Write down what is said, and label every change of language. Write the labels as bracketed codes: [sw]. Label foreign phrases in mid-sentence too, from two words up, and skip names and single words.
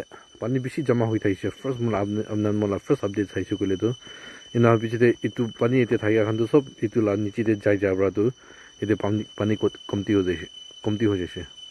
[nag] pani bishi jama hoi thaise first mula amnan mula first update thaise kole to ina bichi de itu pani ete thaiya khan to sob itu la nichi de jai jabra to ete pani ko komti ho jaise